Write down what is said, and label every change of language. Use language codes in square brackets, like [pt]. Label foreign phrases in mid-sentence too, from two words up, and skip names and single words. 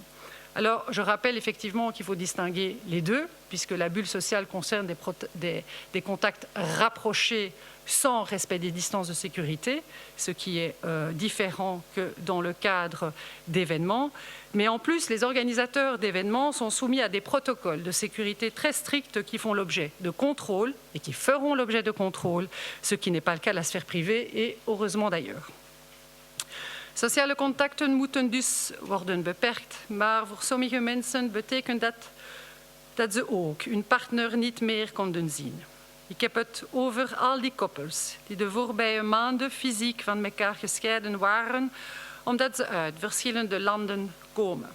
[fr] Alors, je rappelle effectivement qu'il faut distinguer les deux, puisque la bulle sociale concerne des contacts rapprochés sans respect des distances de sécurité, ce qui est différent que dans le cadre d'événements. Mais en plus, les organisateurs d'événements sont soumis à des protocoles de sécurité très stricts qui font l'objet de contrôles et qui feront l'objet de contrôles, ce qui n'est pas le cas de la sphère privée et heureusement d'ailleurs. [nl] Sociale contacten moeten dus worden beperkt, maar voor sommige mensen betekent dat ze ook hun partner niet meer konden zien. Ik heb het over al die koppels die de voorbije maanden fysiek van elkaar gescheiden waren, omdat ze uit verschillende landen komen.